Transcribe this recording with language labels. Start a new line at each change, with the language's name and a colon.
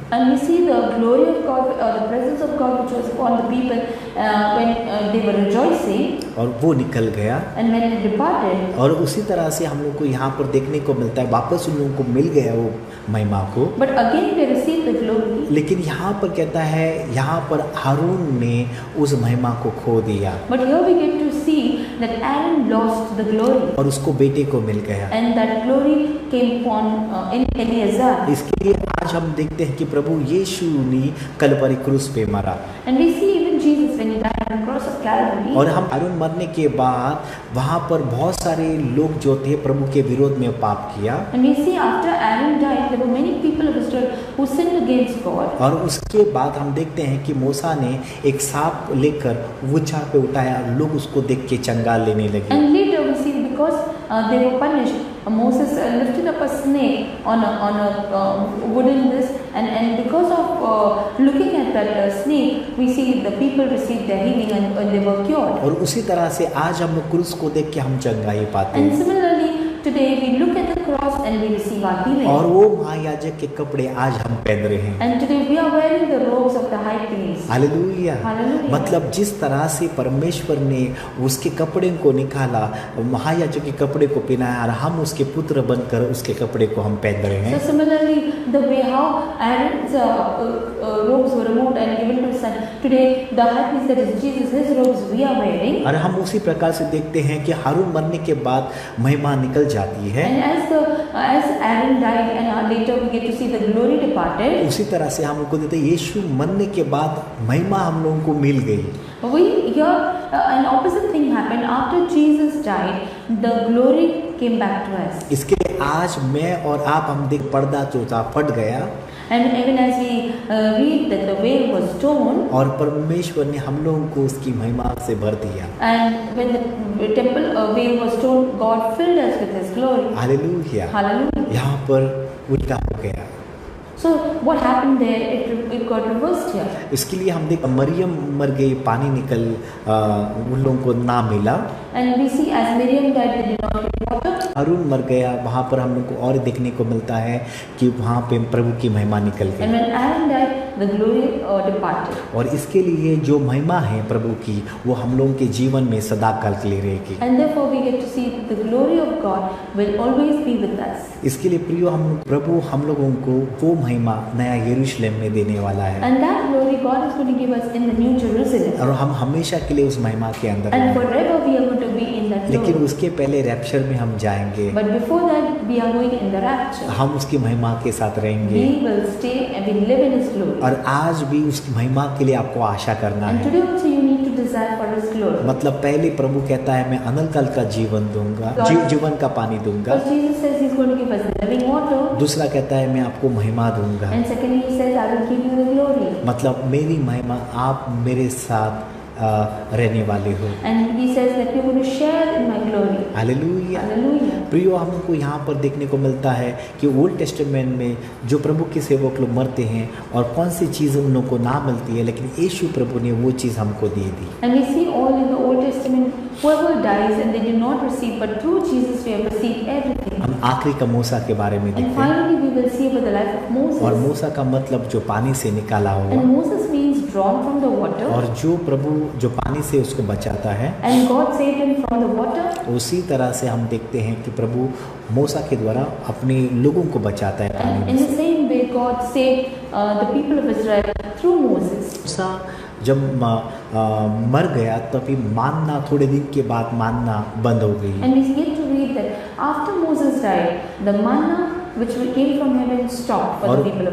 English: And we see the glory of God, the presence of God which was upon the people when they were rejoicing.
Hindi: और वो निकल गया।
English: And when it departed.
Hindi: और उसी तरह से हम लोग को यहाँ पर देखने को मिलता है वापस उन लोगों को मिल गया वो महिमा को।
English: But again they received the glory.
Hindi: लेकिन यहाँ पर कहता है यहाँ पर हारून ने उस महिमा को खो दिया।
English: But here we get to see that Aaron lost the glory.
Hindi: और उसको बेटे को मिल गया।
English: And that glory came upon in Eleazar.
Hindi: इसके लिए आज हम देखते हैं कि प्रभु यीशु ने कलवरी क्रूस पे मरा।
English: And we see even Jesus when he died on the cross of Calvary.
Hindi: और हम हारून मरने के बाद वहाँ पर बहुत सारे लोग जो थे प्रभु के विरोध में पाप किया।
English: And we see after Aaron died, there were many people of Israel who sinned against God.
Hindi: और उसके बाद हम देखते हैं कि मूसा ने एक सांप लेकर वुचा पे उठाया, लोग उसको देख के चंगा लेने लगे।
English: And later we see because they were punished, Moses lifted up a snake on a wooden this, and because of looking at that snake, we see the people received their healing and they were cured.
Hindi: और उसी तरह से आज हम क्रूस को देख के हम चंगाई पाते
English: And
Hindi: हैं।
English: similarly, today we look at the cross and we receive our healing.
Hindi: और वो महायाजक के कपड़े आज हम पहन रहे हैं।
English: And today we are wearing the robes of the high priest.
Hindi: Hallelujah.
English: Hallelujah.
Hindi: मतलब जिस तरह से परमेश्वर ने उसके कपड़े को निकाला, महायाजक के कपड़े को पहनाया और हम उसके पुत्र बनकर उसके कपड़े को हम पहन रहे हैं।
English: So similarly, the way how Aaron's robes were removed and given to his son, today the high priest, that is Jesus, his robes we are wearing.
Hindi: और हम उसी प्रकार से देखते हैं कि हारून मरने के बाद महिमा निकल जाती है।
English: And as Aaron died and later we get to see the glory departed.
Hindi: उसी तरह से हम लोग को देते हैं यीशु मरने के बाद महिमा हम लोगों को मिल गई।
English: We here an opposite thing happened after Jesus died. The glory came back to us.
Hindi: इसके लिए आज मैं और आप हम देख पर्दा जो था फट गया।
English: And even as we read that the veil was torn.
Hindi: और परमेश्वर ने हम लोगों को उसकी महिमा से भर दिया।
English: And when the temple veil was torn, God filled us with His glory.
Hindi: Hallelujah.
English: Hallelujah.
Hindi: यहाँ पर उल्टा हो गया।
English: So what happened there? It got reversed here.
Hindi: इसके लिए हम देख मरियम मर गई, पानी निकल उन लोगों को ना मिला।
English: And we see as Miriam died, they did not get water.
Hindi: हारून मर गया, वहाँ पर हम लोग को और देखने को मिलता है कि वहाँ पे प्रभु की महिमा निकल
English: And
Hindi: गई।
English: when Aaron died, the glory departed.
Hindi: और इसके लिए जो महिमा है प्रभु की वो हम लोगों के जीवन में सदा काल के लिए रहेगी।
English: And therefore we get to see the glory of God will always be with us.
Hindi: इसके लिए प्रियो प्रभु हम लोगों को वो महिमा नया यरूशलेम में देने वाला है।
English: And that glory God is going to give us in the New Jerusalem.
Hindi: और हम हमेशा के लिए उस महिमा के अंदर
English: And
Hindi: रहेंगे।
English: forever we are going to be in that
Hindi: लेकिन
English: glory.
Hindi: उसके पहले रैप्चर में हम जाएंगे,
English: But before that we are going in the rapture.
Hindi: हम उसकी महिमा के साथ रहेंगे।
English: We will stay and we live in His glory.
Hindi: और आज भी उस महिमा के लिए आपको आशा करना
English: And
Hindi: है।
English: today also you need to desire for His glory.
Hindi: मतलब पहले प्रभु कहता है मैं अनंत काल का जीवन दूंगा, जीवन का पानी दूंगा।
English: First Jesus says He's going to give us the living water.
Hindi: दूसरा कहता है मैं आपको महिमा दूंगा।
English: And secondly He says I will give you the glory.
Hindi: मतलब मेरी महिमा, आप मेरे साथ रहने वाले हो।
English: And He says that you're going to share in my glory.
Hindi: Hallelujah.
English: Hallelujah.
Hindi: प्रियो हमको यहाँ पर देखने को मिलता है कि ओल्ड टेस्टामेंट में जो प्रभु के सेवक लोग मरते हैं और कौन सी चीज़ उन लोगों को ना मिलती है, लेकिन यीशु प्रभु ने वो चीज़ हमको दे दी।
English: And we see all in the Old Testament, whoever dies and they did not receive, but through Jesus we have received everything.
Hindi: हम आखिरी का मूसा के बारे में
English: And
Hindi: देखते हैं।
English: finally we will see about the life of
Hindi: और
English: Moses.
Hindi: मूसा का मतलब जो पानी से निकाला हुआ,
English: And Moses means drawn from the water.
Hindi: और जो प्रभु जो पानी से उसको बचाता है,
English: And God saved him from the water.
Hindi: उसी तरह से हम देखते हैं कि प्रभु मूसा के द्वारा अपने लोगों को बचाता है
English: And
Hindi: पानी
English: in
Hindi: में
English: the
Hindi: से।
English: same way God saved the people of Israel through Moses.
Hindi: मूसा जब मर गया तभी मानना थोड़े दिन के बाद मानना बंद हो गई।
English: And we get to read that after Moses died, the manna which came from heaven stopped for the people of